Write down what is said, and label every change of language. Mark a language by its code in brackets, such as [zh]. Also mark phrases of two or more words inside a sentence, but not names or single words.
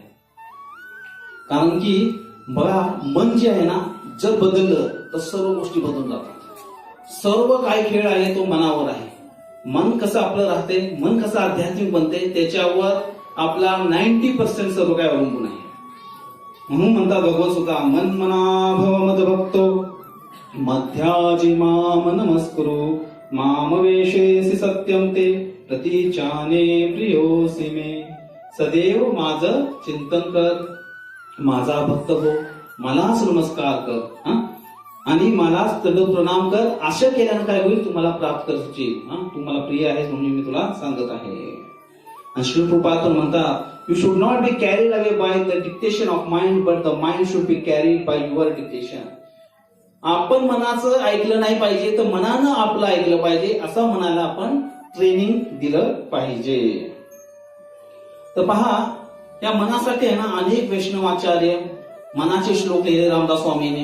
[mr] कारण की बघा, मन जे आहे ना, जर बदललं तर सर्व गोष्टी बदलून जातात. सर्व काय खेळ आहे तो मनावर आहे. मन कसं आपलं राहते, मन कसं आध्यात्मिक बनते, त्याच्यावर आपला 90% सर्व काय अवलंबून आहे. म्हणून म्हणतात भगवत सुद्धा, [sa] मन मना भव मद भक्तो मध्याजी माम नमस्कुरु माम वेशेसी सत्यम ते प्रतीचाने प्रियोसी मे. [mr] सदैव माझं चिंतन कर, माझा भक्त हो, मलाच नमस्कार कर आणि मलाच दंडवत प्रणाम कर. असं केल्यानं काय होईल? तुम्हाला प्राप्त करशील. तुम्हाला प्रिय आहेस म्हणून मी तुला सांगत आहे. आणि श्री कृपाल पण म्हणतात, [en] You should not be carried away by the dictation of mind, but the mind should be carried by your dictation. [mr] आपण मनाचं ऐकलं नाही पाहिजे, तर मनानं आपलं ऐकलं पाहिजे, असं मनाला आपण ट्रेनिंग दिलं पाहिजे. तर पहा, या मनासाठी आहे ना अनेक वैष्णवाचार्य मनाचे श्लोक लिहिले रामदास स्वामीने.